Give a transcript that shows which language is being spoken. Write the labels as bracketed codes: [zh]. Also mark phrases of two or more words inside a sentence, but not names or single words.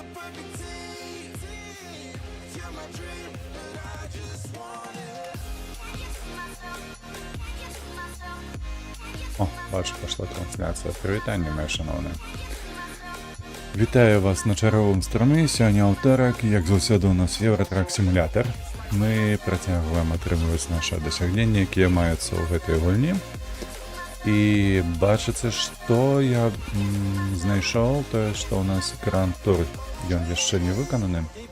[uk] О, бачу, пішла трансляція. Привітання, моє шановне. Вітаю вас на чарговому стрімі. [be] Сьогодні аўтарак, як заўсёды у нас Евротрак симулятор. Мы працягваем атрымліваць нашы дасягненні, якія маюцца ў гэтай гульні. І бачыце, што я знайшоў, тое, што ў нас Grand Tour, ён яшчэ не выкананы.